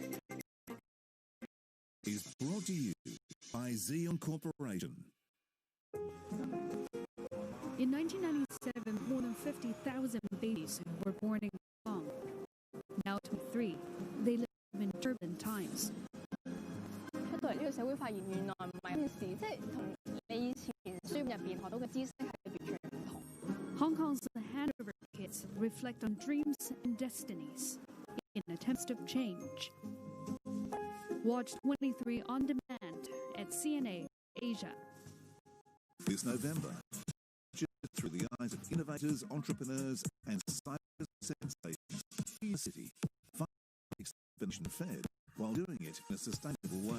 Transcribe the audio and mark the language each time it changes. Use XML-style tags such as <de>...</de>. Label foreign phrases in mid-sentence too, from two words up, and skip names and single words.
<en>Is brought to you by Xeon Corporation. In 1997, more than 50,000 babies were born in Hong Kong. Now 23, they live in turbulent times.</en> <yue>出到嚟呢個社會發現原來唔係件事，即係同你以前書入邊學到嘅知識係完全唔同。</yue> <en>Hong Kong's handover kids reflect on dreams and destinies in attempts of change. Watch 23 on demand at CNA Asia. This November, through the eyes of innovators, entrepreneurs, and cyber sensations, the city, exhibition fed while doing it in a sustainable way.</en>